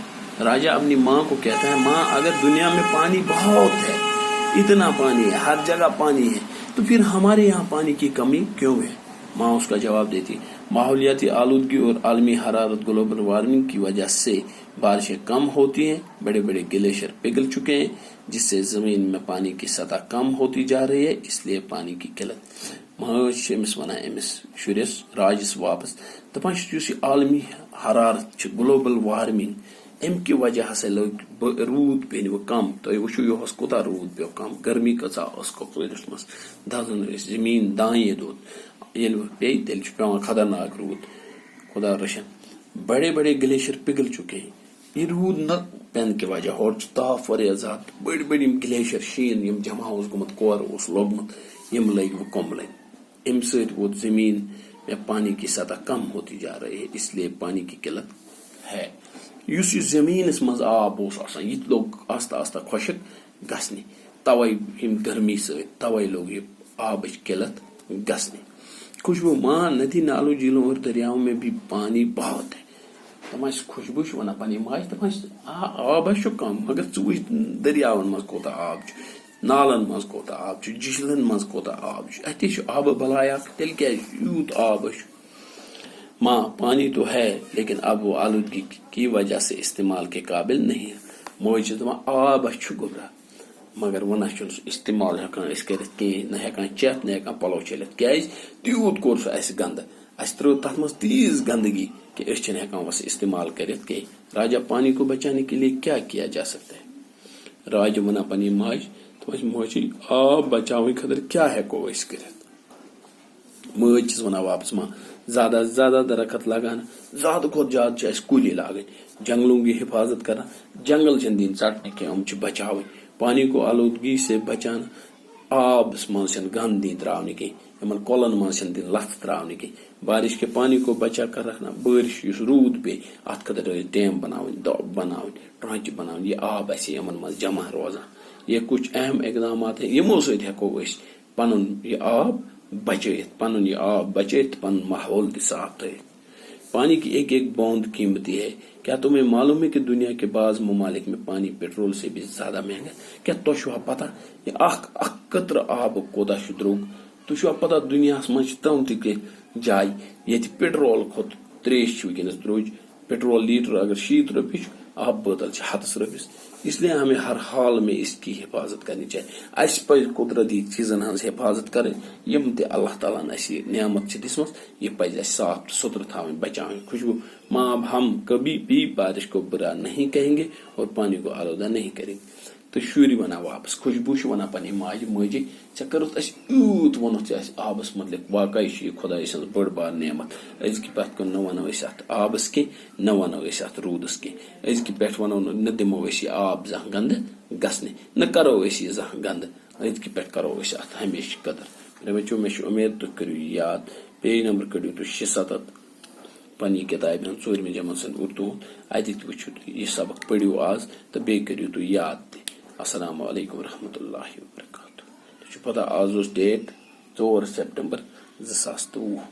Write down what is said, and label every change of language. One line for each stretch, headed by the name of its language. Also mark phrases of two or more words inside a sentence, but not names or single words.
Urdu: راجا اپنی ماں کو کہتا ہے، ماں، اگر دنیا میں پانی بہت ہے، اتنا پانی ہے، ہر جگہ پانی ہے، تو پھر ہمارے یہاں پانی کی کمی کیوں ہے؟ ماں اس کا جواب دیتی، ماحولیاتی آلودگی اور عالمی حرارت
English: global warming
Urdu: کی وجہ سے بارشیں کم ہوتی ہیں. بڑے بڑے گلیشیئر پگھل چکے ہیں جس سے زمین میں پانی کی سطح کم ہوتی جا رہی ہے، اس لیے پانی کی قلت.
Kashmiri: ماں چھِ أمِس وَنان أمِس شُرِس راجس واپس دپان چھِ یُس یہِ عالمی حرارت چھِ
English: global warming,
Kashmiri: امہِ کہِ وجہ ہسا لوگ روٗد پیٚنہِ وۄنۍ کم. تُہۍ وٕچھِو یہُس کوٗتاہ روٗد پیٚو کم، گرمی کۭژاہ ٲس کۄپوٲرِس منٛز، دزان ٲسۍ، زمیٖن دانے دوٚد. ییٚلہِ وۄنۍ پیٚیہِ تیٚلہِ چھُ پیٚوان خطرناک روٗد. خدا رٔچھن.
Urdu: بڑے بڑے گلیشیئر پگھل چکے ہیں.
Kashmiri: یہ روٗد نہ پٮ۪نہٕ کہِ وجہ، ہورٕ چھُ تاپھ واریاہ زیادٕ. بٔڑۍ بٔڑۍ یِم گلیشیئر شیٖن یِم جمع اوس گوٚمُت، کورٕ اوس لوٚگمُت، یِم لٔگۍ وۄنۍ کۄمبلٕنۍ. امہِ سۭتۍ ووت زمین میں پانی کی سطح کم ہوتی جا رہی ہے، اس لیے پانی کی قلت ہے. یُس یہِ زمینس منٛز آب اوس آسان یہِ تہِ لوٚگ آستہ آستہ خۄشک گژھنہِ. توے ییٚمہِ گرمی سۭتۍ توے لوٚگ یہِ آبٕچ قلت گژھنہِ.
Urdu: خوشبو: ماں، ندی نالوں، جھیلوں اور دریاؤں میں بھی پانی بہت ہے.
Kashmiri: دپان چھِ خوشبو چھِ ونان پننہِ ماجہِ، دپان چھِ آب چھُ کم مگر ژٕ وٕچھ دریاون منٛز کوتاہ آب چھُ، نالن منٛز کوتاہ آب چھُ، جھیلن منٛز کوتاہ آب چھُ، اتے چھُ آبہٕ بلایا، تیٚلہِ کیازِ یوٗت آب چھُ؟
Urdu: ماں: پانی تو ہے لیکن اب وہ آلودگی کی وجہ سے استعمال کے قابل نہیں ہے.
Kashmiri: موج چھِ دپان آب چھُ گوٚبرا مگر وۄنۍ نہ چھُنہٕ سُہ استعمال ہٮ۪کان أسۍ کٔرِتھ کِہیٖنۍ، نہ ہٮ۪کان چٮ۪تھ نہ ہٮ۪کان پلو چھٔلِتھ. کیازِ؟ تیوٗت کوٚر سُہ اَسہِ گنٛدٕ، اَسہِ ترٲو تتھ منٛز تیٖژ گندگی کہ أسۍ چھِنہٕ ہٮ۪کان وۄنۍ استعمال کٔرِتھ کِہیٖنۍ.
Urdu: راجا: پانی کو بچانے کے لیے کیا کیا جا سکتا ہے؟
Kashmiri: راجا ونان پننہِ ماجہِ، دپان چھِ موجی آب بچاوٕنۍ خٲطرٕ کیٛاہ ہٮ۪کو أسۍ کٔرِتھ؟ مٲج چھس ونان واپس،
Urdu: ماں، زیادہ سے زیادہ درخت لگانا،
Kashmiri: زیادہ کھۄتہٕ زیادٕ چھِ اَسہِ کُلی لاگٕنۍ،
Urdu: جنگلوں کی حفاظت کرنا،
Kashmiri: جنگل چھِنہٕ دِنۍ ژٹنہٕ کینٛہہ، یِم چھِ بچاوٕنۍ.
Urdu: پانی کو آلودگی سے بچانا،
Kashmiri: آبس منٛز چھنہٕ گنٛد دِنۍ تراونہٕ کینٛہہ، یِمن کۄلن منٛز چھنہٕ دِنۍ لژھ تراونہٕ کینٛہہ.
Urdu: بارش کے پانی کو بچا کر رکھنا،
Kashmiri: بارش یُس روٗد پیٚیہِ اتھ خٲطرٕ ٲسۍ ڈیم بناوٕنۍ، دۄب بناوٕنۍ، ٹرانچہِ بناوٕنۍ، یہِ آب آسہِ یِمن منٛز جمع روزان.
Urdu: یہ کچھ اہم اقدامات ہیں،
Kashmiri: یمو سۭتۍ ہٮ۪کو أسۍ پنُن یہِ آب بچٲیِتھ، پنُن یہِ آب بچٲیِتھ، پنُن ماحول تہِ صاف تھٲیِتھ.
Urdu: پانی کی ایک ایک بوند قیمتی ہے. کیا تمہیں معلوم ہے کہ دنیا کے بعض ممالک میں پانی پیٹرول سے بھی زیادہ مہنگا ہے؟
Kashmiri: کیا تو چھو پتہ یہ اخ قطر آب کودا چھ دروگ؟ تو چھو پتہ دنیا مجھ تم تہ جائے یہ پیٹرول کھت تریش ونکس دروج. پیٹرول لیٹر اگر 60 روپیے آب بوتل 100 روپیس.
Urdu: اس لیے ہمیں ہر حال میں اس کی حفاظت کرنی چاہیے.
Kashmiri: اس پہ قدرتی چیزن ہز حفاظت کریں یم تہ اللہ تعالیٰ نے اس نعمت دسم یہ پزِ اس صاف ستھر تھاویں بچاویں.
Urdu: خوشبو ماں ہم کبھی بھی بارش کو برا نہیں کہیں گے اور پانی کو آلودہ نہیں کریں گے.
Kashmiri: تو شری ونان واپس خوشبو ونان پنہ ماجہ ماجی ژےٚ کٔرٕتھ اَسہِ یوٗت ووٚنُتھ ژےٚ اَسہِ آبس متعلق واقعی چھِ یہِ خۄداے سٕنٛز بٔڑ بار نعمت. أزکہِ پٮ۪ٹھ کُن نہ ونو أسۍ اتھ آبس کینٛہہ نہ ونو أسۍ اتھ روٗدس کینٛہہ. أزکہِ پٮ۪ٹھ ونو نہ دِمو أسۍ یہِ آب زانٛہہ گنٛدٕ گژھنہِ نہ کرو أسۍ یہِ زانٛہہ گنٛدٕ. أزکہِ پٮ۪ٹھ کرو أسۍ اتھ ہمیشہِ قدر. میرے بچو مےٚ چھُ اُمید تُہۍ کٔرِو یہِ یاد.
English: page number
Kashmiri: کٔڑِو تُہۍ 76 پننہِ کِتابہِ ہُنٛد 4مہِ جمٲژ ہُنٛد اردوٗ ہُنٛد. اتہِ تہِ وٕچھِو تُہۍ یہِ سبق پٔرِو آز تہٕ بیٚیہِ کٔرِو تُہۍ یاد تہِ.
Arabic: السلام علیکم ورحمۃ اللہ وبرکاتہ.
Kashmiri: تۄہہِ چھُ پتہ آز اوس ڈیٹ 4 سپٹمبر 2023.